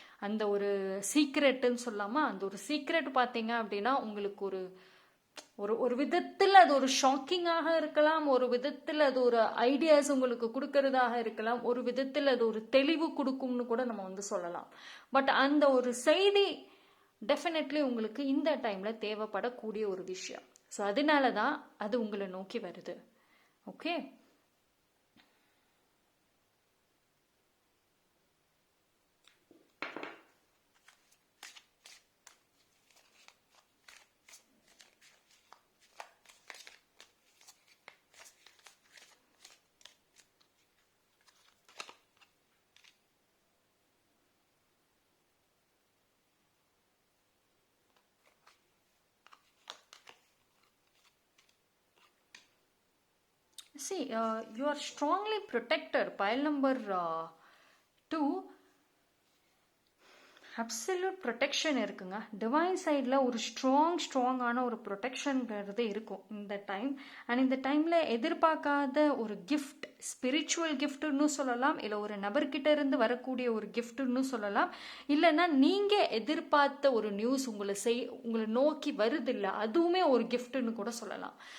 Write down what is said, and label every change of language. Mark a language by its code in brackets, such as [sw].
[ta] அந்த ஒரு சீக்ரெட்டுன்னு சொல்லாமல், அந்த ஒரு சீக்ரெட் பார்த்தீங்க அப்படின்னா உங்களுக்கு ஒரு ஒரு ஒரு விதத்தில் அது ஒரு ஷாக்கிங்காக இருக்கலாம், ஒரு விதத்தில் அது ஒரு ஐடியாஸ் உங்களுக்கு கொடுக்கறதாக இருக்கலாம், ஒரு விதத்தில் அது ஒரு தெளிவு கொடுக்கும்னு கூட நம்ம வந்து சொல்லலாம். பட் அந்த ஒரு செய்தி டெஃபினெட்லி உங்களுக்கு இந்த டைமில் தேவைப்படக்கூடிய ஒரு விஷயம். ஸோ அதனால தான் அது உங்களை நோக்கி வருது. Okay, [en] see, you are strongly protected. Pile number 2, absolute protection [ta] இருக்குங்க. டிவைன் சைடில் ஒரு ஸ்ட்ராங்கான ஒரு ப்ரொடெக்ஷன்ங்கிறது இருக்கும் இந்த டைம். அண்ட் இந்த டைமில் எதிர்பார்க்காத ஒரு கிஃப்ட், ஸ்பிரிச்சுவல் கிஃப்ட்டுன்னு சொல்லலாம், இல்லை ஒரு நபர்கிட்ட இருந்து வரக்கூடிய ஒரு கிஃப்ட்டுன்னு சொல்லலாம், இல்லைன்னா நீங்கள் எதிர்பார்த்த ஒரு நியூஸ் உங்களை நோக்கி வருது இல்லை, அதுவுமே ஒரு கிஃப்ட்டுன்னு கூட சொல்லலாம்.